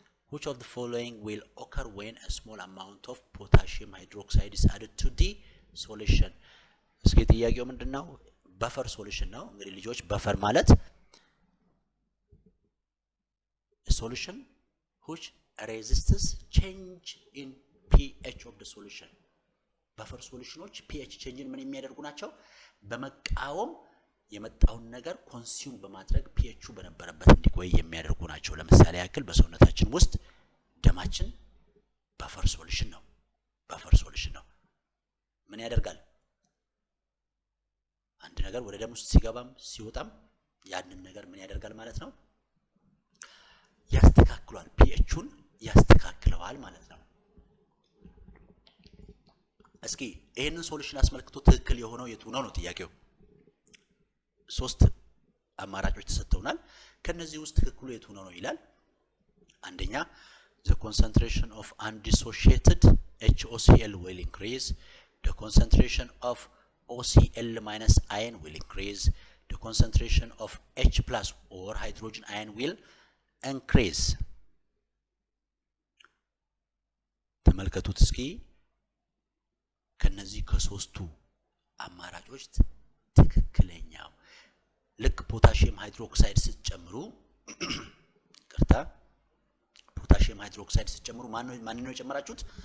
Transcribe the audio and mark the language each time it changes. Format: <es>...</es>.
<en>Which of the following will occur when a small amount of potassium hydroxide is added to the solution?</en> <am>እስኪ ጥያቄው ምንድነው? በፈር ሶሉሽን ነው። እንግዲህ ልጆች በፈር ማለት</am> <en>solution which resists change in pH of the solution.</en> <am>በፈር ሶሉሽኖች pH changeን ምን የሚያደርጉ ናቸው? በመቃወም የመጣውን ነገር ኮንሱም በማድረግ pH በነበረበት እንዲቆይ የሚያደርጉ ናቸው። ለምሳሌ ያክል በሰውነታችን ውስጥ ደማችን በፈር ሶሉሽን ነው። በፈር ሶሉሽን ነው። ምን ያደርጋል? አንድ ነገር ወደ ደም ውስጥ ሲገባም ሲወጣም ያንን ነገር ምን ያደርጋል ማለት ነው? ያስተካክላል። pHን ያስተካክለዋል ማለት ነው። እስኪ ይሄንን ሶሉሽን አስመልክቶ ትክክል የሆነው የቱ ነው ነው ጥያቄው። 3 አማራጮች ተሰጥተውናል። ከነዚህ ውስጥ ትክክሉ የቱ ነው ነው ይላል። አንደኛ</am> <en>the concentration of undissociated HOCl will increase, the concentration of OCl minus ion will increase, the concentration of H plus or hydrogen ion will increase.</en> <am>ተመልከቱት እስኪ ከነዚህ ከሶስቱ አማራጮች ትክክለኛው ልክ ፖታሺየም ሃይድሮክሳይድ ስትጨምሩ ቅርታ ፖታሺየም ሃይድሮክሳይድ ስትጨምሩ ማን ነው የጨመራችሁት?</am>